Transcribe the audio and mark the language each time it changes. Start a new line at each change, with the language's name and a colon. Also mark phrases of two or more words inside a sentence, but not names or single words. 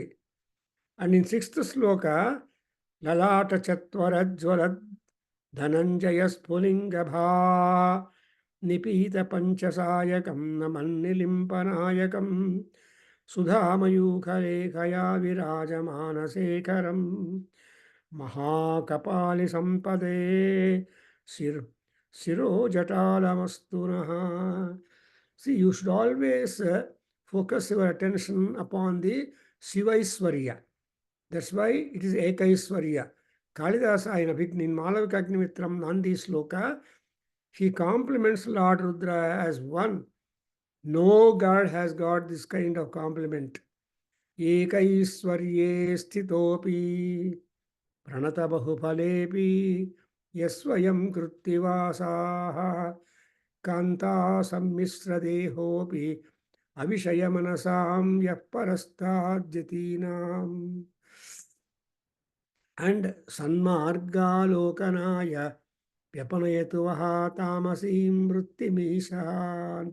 English: and in
Sanskrit: 6th ಶ್ಲೋಕ, ಲಲಾಟ ಚತ್ವರಜ್ವಲ ಧನಂಜಯ ಸ್ಫುಲಿಂಗಭಾ ನಿಪೀತ ಪಂಚಸಾಯಕಂ ನಮನ್ನಿಲಿಂಪನಾಯಕಂ ಸುಧಾಮಯೂಖಲೇಖಯಾ ವಿರಾಜಮಾನಶೇಖರಂ ಮಹಾಕಪಾಲಿ ಸಂಪದೇ ಶಿರೋಜಟಾಲಮಸ್ತುನಃ.
English: See, you should always focus your attention upon the Shivaiswarya. That's why it is Ekaiswarya. Kalidasa in Malavikagnitram Nandi Sloka, he compliments Lord Rudra as one. No god has got this kind of compliment.
Sanskrit: एकैश्वर्ये स्थितोपि प्रणत बहुपलेपि ಯಸ್ವಯಂ ಕೃತ್ತಿವಾಸಾಹ ಕಾಂತಾ ಸಮ್ಮಿಶ್ರದೇಹೋಪಿ ಅವಿಷಯ ಮನಸಾಂ ಯಃ ಪರಸ್ತಾದ್ಯತೀನಾಂ. ಅಂಡ್ ಸನ್ಮಾರ್ಗಾಲೋಕನಾಯ ವ್ಯಪನಯತು ವಹ ತಾಮಸೀಂ ವೃತ್ತಿಮೀಶ ಅಂತ.